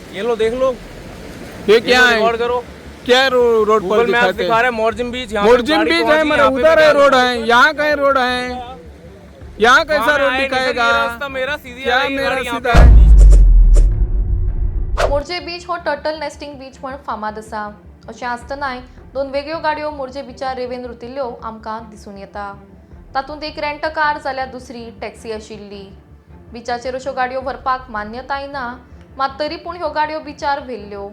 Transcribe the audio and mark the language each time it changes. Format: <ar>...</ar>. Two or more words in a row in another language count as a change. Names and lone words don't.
<hi>ये लो देख लो, ये क्या है? रिकॉर्ड करो। क्या रोड पर गूगल मैप दिखाते दिखा हैं? रहा है मोरजिम बीच। मोरजिम बीच है, मेरा उधर है रोड है, यहाँ का रोड है, यहाँ कैसा रोड दिखाएगा? रास्ता मेरा सीधी क्या आ रही है मेरा गाड़ी यहाँ सीधा पे। है?</hi> <kok>मोरजे बीच हो</kok> <en>turtle nesting beach</en> <kok>म्हण फामाद आसा। अशें आसतनाय दोन वेगळ्यो गाडयो मोरजे बीचार रेवेन रुतिल्ल्यो आमकां दिसून येता। तातूंत एक</kok> <en>rent car</en> <kok>जाल्यार दुसरी टॅक्सी आशिल्ली। बीचाचेर अश्यो गाडयो व्हरपाक मान्यताय ना, मात तरी पूण ह्यो गाडयो बीचार व्हेल्ल्यो।</kok>